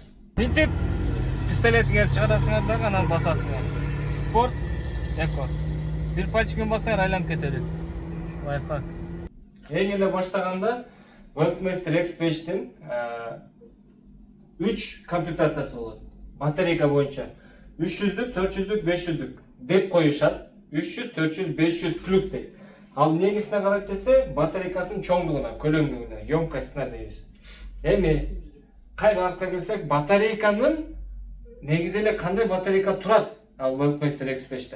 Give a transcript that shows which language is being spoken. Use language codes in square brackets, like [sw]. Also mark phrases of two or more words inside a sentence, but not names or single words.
[ky] Мынтип пистолетиңерди чыгарасыңар дагы анан басасыңар. Спорт, эко. Бир пальчик менен бассаңар айланып кетет. Лайфхак. Эң эле баштаганда Worldmaster X5'тин 3 комплектациясы болот. Батарейка боюнча 300'лük, 400'лük, 500'лük деп коюшат. 300, 400, 500 плюс дейт. Ал негизине карайт десе, батарейкасынын чоңдугуна, көлөмдүгүнө, емкостуна дейбиз. Эми кайра артка келсек, батарейканын негизи эле кандай батарейка турат ал Worldmaster X5'те.